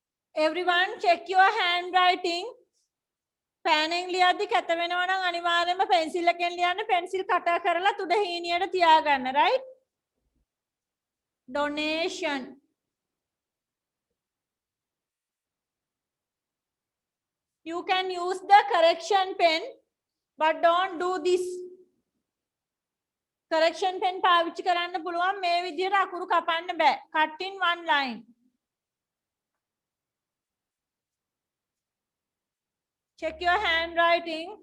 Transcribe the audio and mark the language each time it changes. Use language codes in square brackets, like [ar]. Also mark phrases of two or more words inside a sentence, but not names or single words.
[en] Everyone check your handwriting. [si] පෑනෙන් ලියද්දි කැත වෙනවා නම් අනිවාර්යයෙන්ම පෙන්සිල් එකෙන් ලියන්න. පෙන්සිල් කටර් කරලා තුඩ හීනියට තියාගන්න. [en] right? Donation. You can use the correction pen, but don't do this. Correction pen [si] පාවිච්චි කරන්න පුළුවන් මේ විදිහට අකුරු කපන්න බෑ. [en] Cut in one line. Check your handwriting.